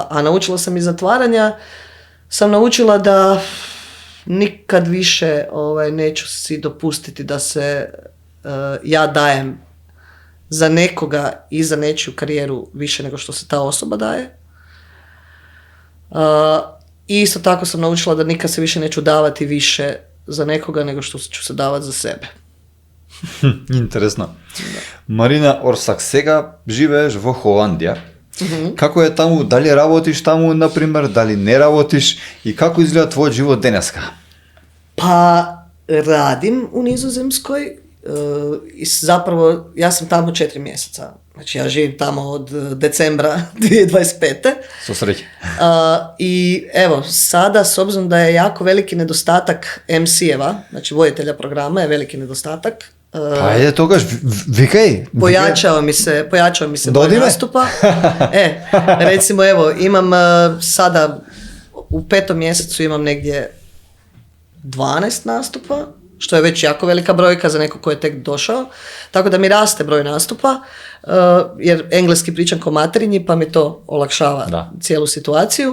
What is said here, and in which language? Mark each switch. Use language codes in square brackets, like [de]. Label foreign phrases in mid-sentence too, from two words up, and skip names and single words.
[hr] A naučila sam iz zatvaranja, sam naučila da nikad više neću si dopustiti da se ja dajem za nekoga i za nečiju karijeru više nego što se ta osoba daje. I isto tako sam naučila da nikad se više neću davati više za nekoga nego što ću se davati za sebe. [mk] Интересно. Марина Орсак, сега живееш во Холандија. Како е таму? Дали работиш таму, например, дали не работиш и како изгледа твојот живот денеска? [hr] Pa radim u Nizozemskoj i zapravo ja sam tamo 4 mjeseca. Znači ja živim tamo od decembra 2025. [mk] Со среќа. [hr] I evo, sada s obzirom da je jako veliki nedostatak MC-eva, znači voditelja programa je veliki nedostatak. [mk] Pa ajde тогаш, викај. [hr] Pojačao mi se broj nastupa. Recimo evo, imam sada u 5. mjesecu imam negdje 12 nastupa, što je već jako velika brojka za neko ko je tek došao, tako da mi raste broj nastupa, jer engleski pričam ko materinji, pa mi to olakšava cijelu situaciju.